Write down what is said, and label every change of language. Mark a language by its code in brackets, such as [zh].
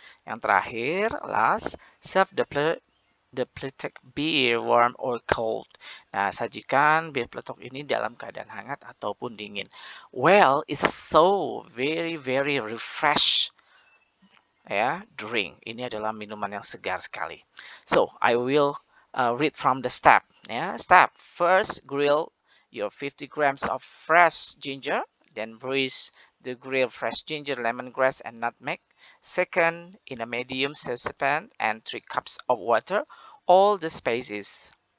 [id] Yang terakhir, [en] last, serve the peletok beer warm or cold. [id] Nah, sajikan bir peletok ini dalam keadaan hangat ataupun dingin. [en] Well, it's so very very refresh ya, drink. [id] Ini adalah minuman yang segar sekali. [en] So, I will read from the step. Ya, step first, grill your 50 grams of fresh ginger, then bruise the grilled fresh ginger, lemongrass, and nutmeg. Second, in a medium saucepan and 3 cups of water, all the spices.